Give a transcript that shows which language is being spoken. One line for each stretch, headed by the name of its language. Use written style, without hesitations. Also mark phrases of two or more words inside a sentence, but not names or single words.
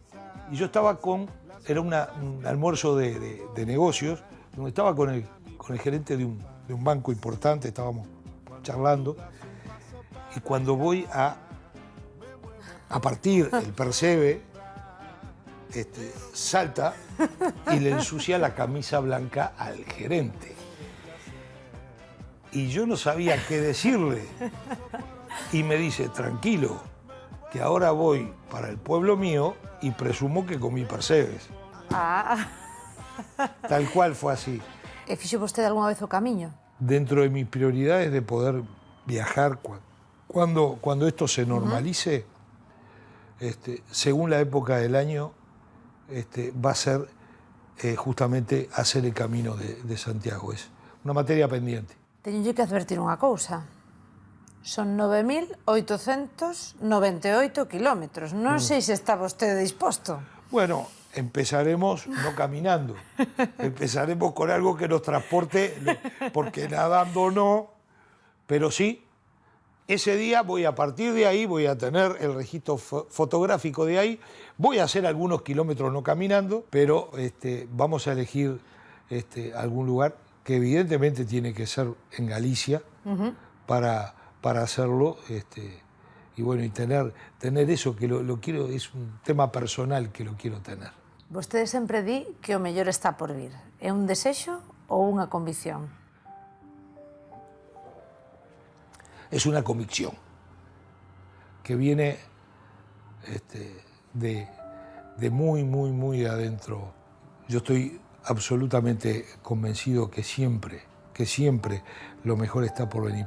Spanish: Y yo estaba era un almuerzo de negocios, donde estaba con el gerente de un banco importante, estábamos charlando, y cuando voy a partir el percebe, salta y le ensucia la camisa blanca al gerente. Y yo no sabía qué decirle. Y me dice, tranquilo, que ahora voy para el pueblo mío y presumo que comí percebes. Tal cual fue así.
Galician: E fixo vostede algunha vez o camiño?
Spanish: Dentro de mis prioridades de poder viajar cuando esto se normalice, según la época del año, va a ser justamente hacer el camino de Santiago. Es una materia pendiente.
Galician: Teño que advertir unha cousa. Son 9.898 kilómetros. Non sei se está vostede disposto.
Spanish: Bueno, empezaremos no caminando. Empezaremos con algo que nos transporte, porque nadando no, pero sí. Ese día a partir de ahí, voy a tener el registro fotográfico de ahí, voy a hacer algunos kilómetros no caminando, pero vamos a elegir algún lugar que evidentemente tiene que ser en Galicia para hacerlo, y bueno, y tener eso que lo quiero, es un tema personal que lo quiero tener.
Galician: Vostede sempre di que o mellor está por vir. É un desexo ou unha convicción?
Spanish: Es una convicción que viene de muy adentro. Yo estoy absolutamente convencido que siempre lo mejor está por venir.